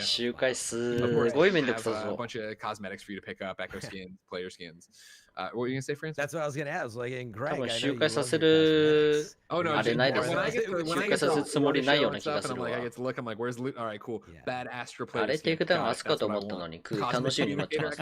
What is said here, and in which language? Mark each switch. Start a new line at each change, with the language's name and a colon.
Japanese: 周回すごいめんどくさそう。
English: What were you gonna say, France? That's what I was gonna ask. Like in Greg,
Japanese: 多分周回させるあれないですね。周回させるつもりないような気がするわ。あれテイクダウン明日かと思ったのに楽しみに待ってます。